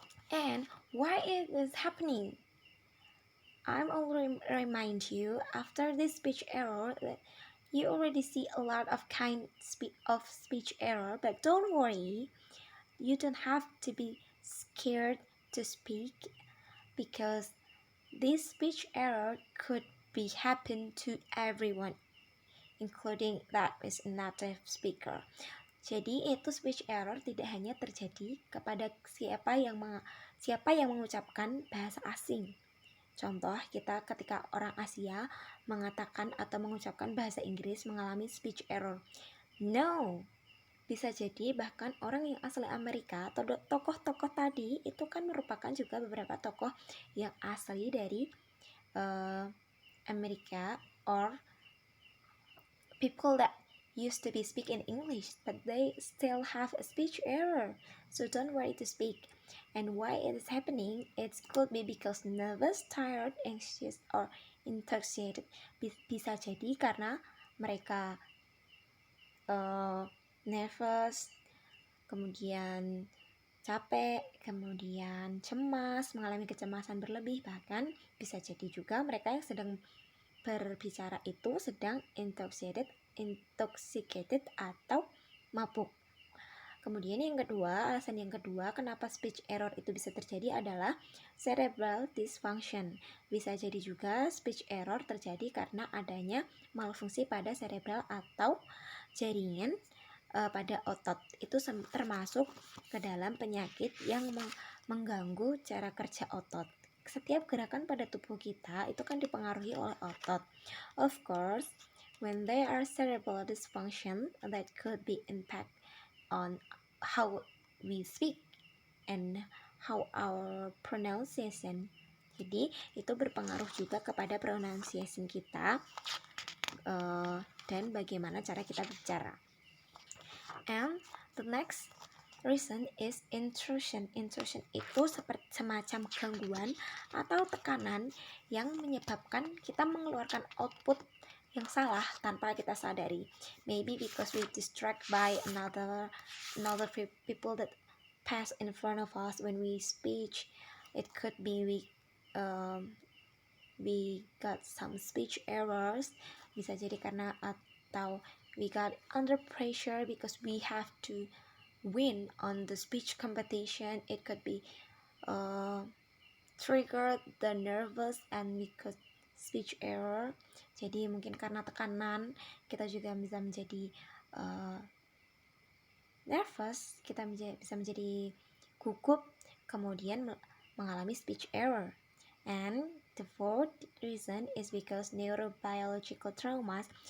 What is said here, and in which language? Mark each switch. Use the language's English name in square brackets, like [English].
[English] And why it is happening? I'm already remind you after this speech error that you already see a lot of of speech error, but don't worry, you don't have to be scared to speak because this speech error could be happen to everyone, including that is a native speaker. [Indonesian] Jadi itu speech error tidak hanya terjadi kepada siapa yang mengucapkan bahasa asing. Contoh, kita ketika orang Asia mengatakan atau mengucapkan bahasa Inggris mengalami speech error. No, bisa jadi bahkan orang yang asli Amerika atau tokoh-tokoh tadi itu kan merupakan juga beberapa tokoh yang asli dari Amerika [English] or people that used to be speak in English, but they still have a speech error. So don't worry to speak. And why it is happening? It could be because nervous, tired, anxious, or intoxicated. [Indonesian] Bisa jadi karena mereka nervous, kemudian capek, kemudian cemas, mengalami kecemasan berlebih, bahkan bisa jadi juga mereka yang sedang berbicara itu sedang intoxicated atau mabuk. Kemudian alasan yang kedua kenapa speech error itu bisa terjadi adalah cerebral dysfunction. Bisa jadi juga speech error terjadi karena adanya malfungsi pada cerebral atau jaringan pada otot. Itu termasuk ke dalam penyakit yang mengganggu cara kerja otot. Setiap gerakan pada tubuh kita itu kan dipengaruhi oleh otot. [English] Of course, when there are cerebral dysfunction, that could be impact on how we speak and how our pronunciation. [Indonesian] Jadi itu berpengaruh juga kepada pronunciation kita dan bagaimana cara kita berbicara. [English] And the next reason is intrusion. [Indonesian] Intrusion itu seperti semacam gangguan atau tekanan yang menyebabkan kita mengeluarkan output yang salah tanpa kita sadari. [English] Maybe because we distract by another people that pass in front of us when we speak. It could be we got some speech errors. [Indonesian] Bisa jadi karena atau [English] we got under pressure because we have to win on the speech competition. It could be trigger the nervous and we could speech error. [Indonesian] Jadi mungkin karena tekanan kita juga bisa menjadi nervous, kita bisa menjadi gugup, kemudian mengalami speech error. [English] And the fourth reason is because neurobiological traumas.